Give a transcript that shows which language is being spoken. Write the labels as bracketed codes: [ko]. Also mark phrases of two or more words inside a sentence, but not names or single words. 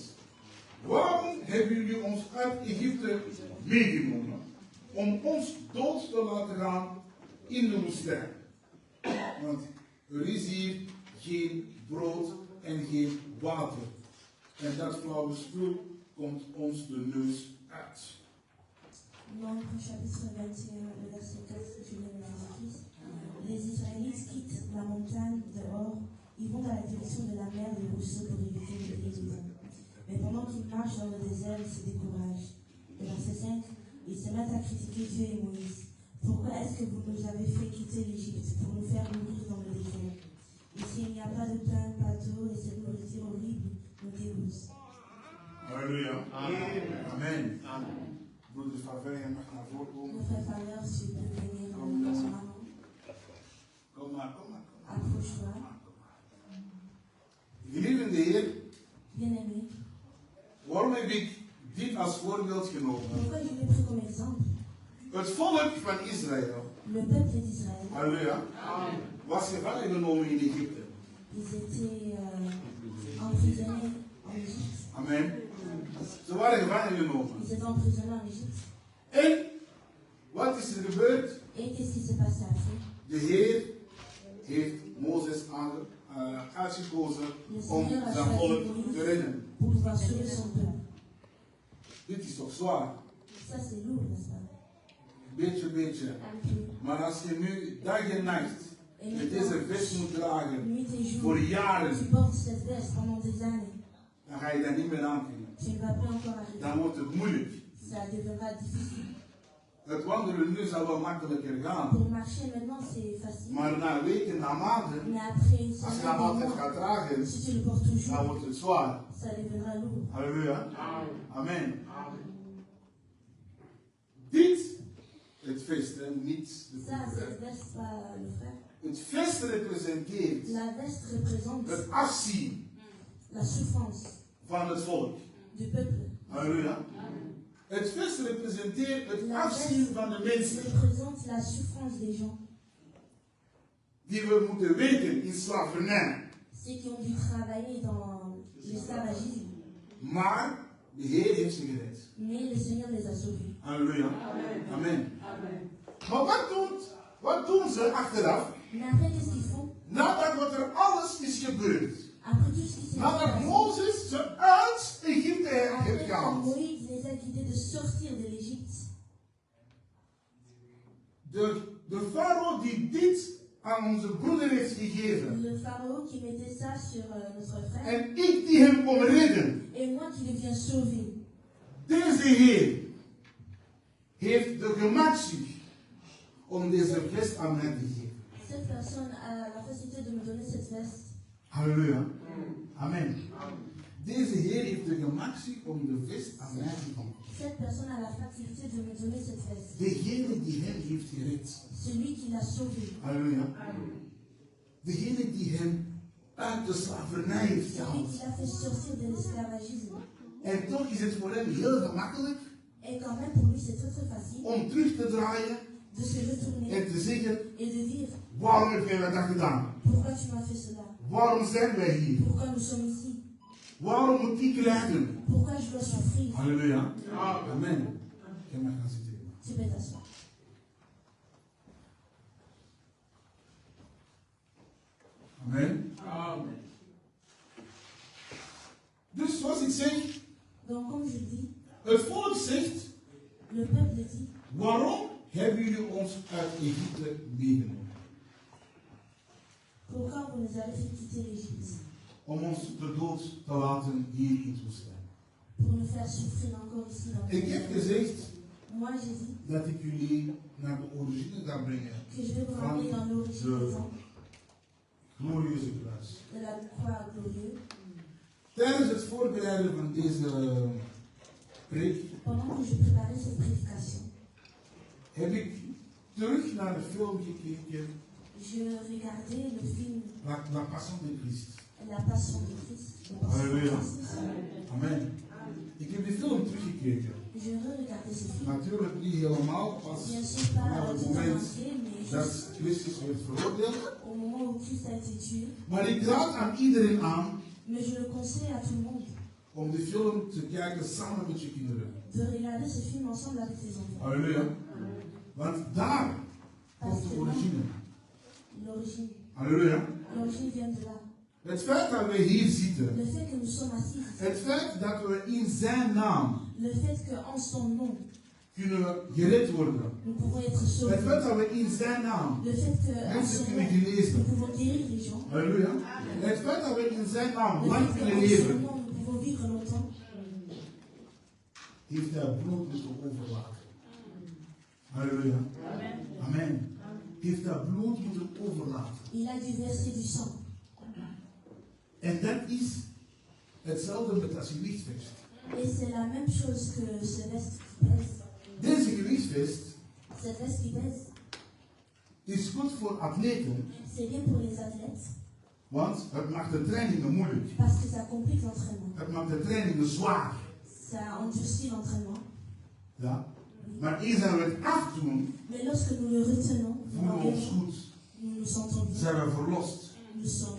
[nl] Waarom hebben jullie ons uit Egypte meegenomen? Om ons dood te laten gaan in de woestijn. Want er is hier geen brood en geen water. En dat flauwe spul komt ons de neus uit. [fr] Nombre chapitre 21, le verset 4, je lis le Jésus-Christ. Les Israélites quittent la montagne de Hor, ils vont dans la direction de la mer des rousseaux pour éviter le désert. Mais pendant qu'ils marchent dans le désert, ils se découragent. Le verset 5, ils se mettent à critiquer Dieu et Moïse. Pourquoi est-ce que vous nous avez fait quitter l'Égypte pour nous faire mourir dans le désert? Ici, il n'y a pas de pain, pas d'eau, et cette nourriture horrible nous dégoûte. [nl] Halleluja. Amen. Broeder Faveur, je mag naar voren komen. [fr] Mon frère Faveur, si tu peux venir en maman, [nl] Kom maar, kom maar. [fr] approche-toi. [nl] Geliefde Heer, [fr] Bien-aimé, [nl] waarom heb ik dit als voorbeeld genomen? [fr] pourquoi je l'ai pris comme exemple? [nl] Het volk van Israël, [fr] Le peuple d'Israël, [nl] halleluja, was gevangen genomen in Egypte. [fr] ils étaient emprisonnés en Égypte. Amen. [nl] Ze waren gevangen genomen. [fr] Ils étaient emprisonnés en Égypte. [nl] En wat is er gebeurd? [fr] Et qu'est-ce qui s'est passé après? [nl] De Heer heeft Mozes uitgekozen [fr] Le [nl] om [fr] Seigneur a [nl] zijn [fr] choisi [nl] volk te [fr] Moïse [nl] redden. [fr] pour pouvoir sauver son peuple. [nl] Dit is toch zwaar? [fr] Ça, c'est lourd, n'est-ce pas? [nl] beetje, beetje. [fr] un peu. [nl] Maar als je nu dag en nacht [fr] Et [nl] met [fr] maintenant, [nl] deze vest moet dragen, [fr] nuit et jour, [nl] voor jaren, [fr] tu portes cette veste pendant des années. [nl] dan ga je dat niet meer aankunnen. [fr] Tu ne vas plus encore arriver. [nl] Dan wordt het moeilijk. [fr] Ça deviendra difficile. [nl] Het wandelen nu zal wel makkelijker gaan. [fr] Pour marcher maintenant, c'est facile. [nl] Maar na weken, na maanden, [fr] Mais après une [nl] als je [fr] semaine, [nl] dat altijd [fr] des mois, [nl] gaat dragen, [fr] si tu le portes [nl] dan [fr] toujours, [nl] wordt het zwaar. [fr] ça deviendra lourd. [nl] Halleluja. Amen. Dit, het vest, hè, niet de [fr] Ça, [nl] broeder. [fr] cette veste, pas le frère. [nl] Het vest representeert [fr] La veste représente [nl] het afzien [fr] la souffrance [nl] van het volk. [fr] du peuple. [nl] Halleluja. Het vest representeert het [fr] La [nl] afzien [fr] veste [nl] van de mensen [fr] représente la souffrance des gens. [nl] die we moeten weten in slavernij. [fr] Ceux qui ont dû travailler dans l'esclavagisme. [nl] Maar de Heer heeft ze gered. [fr] Mais le Seigneur les a sauvés. [nl] Halleluja. Amen. Maar wat doen ze achteraf? [fr] Mais après, qu'est-ce qu'ils font? [nl] Nadat wat er alles is gebeurd. [fr] Après tout ce qui s'est [nl] Nadat [fr] passé. [nl] Mozes ze uit Egypte heeft [fr] Après, quand [nl] gehaald. [fr] Moïse les a guidés de sortir de l'Égypte. [nl] De farao die dit aan onze broeder heeft gegeven. [fr] Le pharaon qui mettait ça sur notre frère. [nl] En ik die hem kon redden. [fr] Et moi qui le viens sauver. [nl] Deze Heer heeft de gemakzucht om deze vest aan mij te geven. [fr] Cette personne a la facilité de me donner cette veste. [nl] Halleluja. Amen. Deze Heer heeft de gemakzucht om de vest aan mij te geven. [fr] Cette personne a la facilité de me donner cette veste. [nl] Degene die hem heeft gered. [fr] Celui qui l'a sauvé. [nl] Halleluja. Degene die hem uit de slavernij heeft [fr] Celui [nl] gehaald. [fr] qui l'a fait sortir de l'esclavagisme. [nl] En toch is het voor hem heel gemakkelijk [fr] Et quand même, pour lui, c'est très très facile [nl] om terug te draaien [fr] de se retourner [nl] en te zeggen, [fr] et de dire [nl] waarom heb jij dat gedaan? [fr] pourquoi tu m'as fait cela? [nl] Waarom zijn wij hier? [fr] Pourquoi nous sommes ici? [nl] Waarom moet ik lijden? [fr] Pourquoi je dois souffrir? [nl] Halleluja. Amen. Je mag gaan zitten. [fr] Tu peux t'asseoir. Amen. [nl] Dus zoals ik zeg, [fr] Donc, comme je dis, [nl] het volk zegt, [fr] le peuple dit [nl] waarom hebben jullie ons uit Egypte meegenomen? [fr] pourquoi vous nous avez fait quitter l'Égypte? [nl] Om ons de dood te laten hier in het woestijn. [fr] Pour nous faire souffrir encore ici dans [nl] Ik heb gezegd [fr] Moi, j'ai dit [nl] dat ik jullie naar de origine ga brengen. [fr] que je vais vous ramener dans l'origine des temps, [nl] Glorieuze kruis. [fr] de la croix glorieuse. [nl] Tijdens het voorbereiden van deze preek [fr] Pendant que je préparais cette prédication, [nl] heb ik terug naar de film gekeken, [fr] je regardais le film La Passion de Christ. La Passion de Christ. La Passion de Halleluja. Christ. Amen. [nl] Ik heb die film teruggekeken. [fr] Je re-regardais ce film. [nl] Natuurlijk niet helemaal, [fr] pas Bien sûr pas [nl] na het [fr] tout en [nl] moment [fr] entier, mais [nl] dat [fr] juste [nl] Christus werd veroordeeld. [fr] au moment où Christ a été tué. [nl] Maar ik raad aan iedereen aan [fr] Mais je le conseille à tout le monde [nl] om die film te kijken samen met je kinderen. [fr] de regarder ce film ensemble avec ses enfants. Halleluja. [nl] Want daar komt de origine. [fr] L'origine. Halleluja. L'origine vient de là. [nl] Het feit dat we hier zitten, [fr] Le fait que nous sommes assis ici. [nl] het feit dat we in zijn naam [fr] Le fait qu'en son nom, [nl] kunnen gered worden, [fr] nous pouvons être [nl] het [fr] sauvés. [nl] feit dat we in zijn naam [fr] Le fait qu'en [nl] mensen [fr] son [nl] kunnen [fr] nom, nous [nl] genezen, [fr] pouvons guérir les gens. [nl] halleluja, het feit dat we in zijn naam [fr] Le [nl] lang [fr] fait [nl] kunnen [fr] qu'en son [nl] leven, [fr] nom, nous pouvons vivre longtemps. [nl] heeft hij bloed moeten overlaten. Halleluja. Amen. Heeft hij bloed moeten overlaten. [fr] Il a dû verser du sang. [nl] En dat is hetzelfde met dat gewichtsvest. [fr] Et c'est la même chose que ce veste qui pèse. [nl] Deze gewichtsvest [fr] Cette veste qui pèse, [nl] is goed voor atleten, [fr] c'est bien pour les athlètes [nl] want het maakt de trainingen moeilijk. [fr] parce que ça complique l'entraînement. [nl] Het maakt de trainingen zwaar. [fr] Ça endurcit l'entraînement. [nl] Ja? Maar eens dat we het afdoen, [fr] Mais lorsque nous le retenons, [nl] voelen we ons goed. [fr] nous nous sentons bien. [nl] Zijn we verlost. [fr] Nous sommes.